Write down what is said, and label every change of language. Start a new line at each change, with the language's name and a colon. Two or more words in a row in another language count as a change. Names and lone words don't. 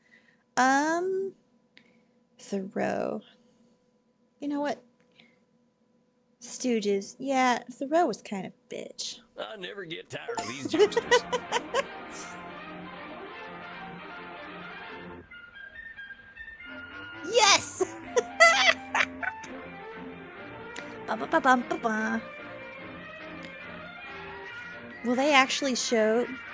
English: Thoreau. You know what? Stooges. Yeah, Thoreau was kind of a bitch. I never get tired of these jokesters. Yes! Ba-ba-ba-bum-ba-ba. Will they actually show...